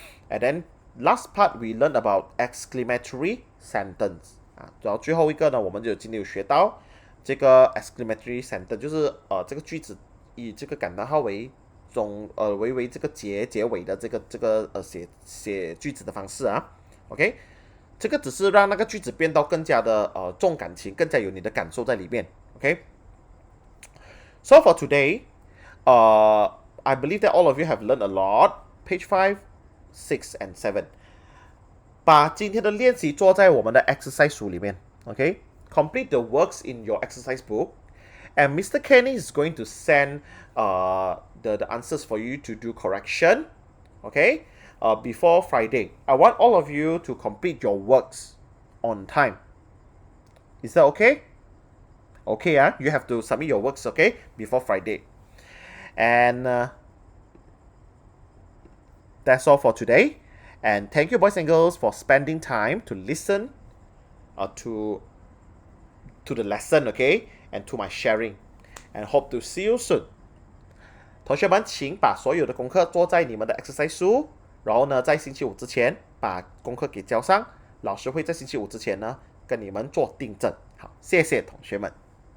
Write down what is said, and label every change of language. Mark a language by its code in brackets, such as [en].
[en] And then last part we learn about exclamatory sentence [zh] 然后最后一个呢，我们就今天有学到这个 exclamatory sentence， 就是这个句子以这个感叹号为这个结尾的这个写句子的方式啊 ，OK？这个只是让那个句子变到更加的重感情，更加有你的感受在里面 ，OK？ [en] So for today, I believe that all of you have learned a lot. Page 5, 6, and 7. [zh] 把今天的练习做在我们的 exercise 书里面 ，OK？ [en] Complete the works in your exercise book, and Mr. Kenny is going to send the answers for you to do correction, okay? Before Friday. I want all of you to complete your works on time. Is that okay? Okay, you have to submit your works, okay, before Friday. And that's all for today. And thank you, boys and girls, for spending time to listen to the lesson, okay, and to my sharing. And hope to see you soon. [zh] 同学们，请把所有的功课做在你们的 exercise 书，然后呢，在星期五之前把功课给交上。老师会在星期五之前呢跟你们做订正。好，谢谢同学们。